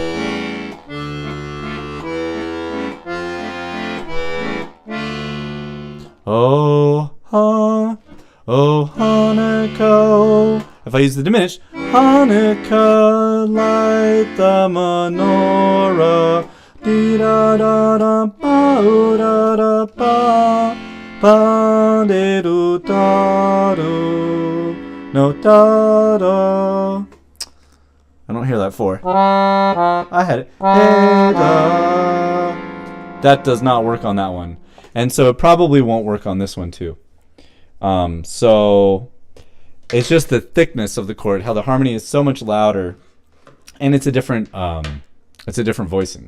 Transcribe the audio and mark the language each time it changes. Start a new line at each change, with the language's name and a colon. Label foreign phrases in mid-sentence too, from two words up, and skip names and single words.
English: Oh, Hanukkah. If I use the diminished, Hanukkah, light the menorah. Dee da da da ba da da ba ba de do da do no da da. I don't hear that 4. I had it. Hey, da. That does not work on that one. And so it probably won't work on this one too. So it's just the thickness of the chord, how the harmony is so much louder, and it's a different voicing.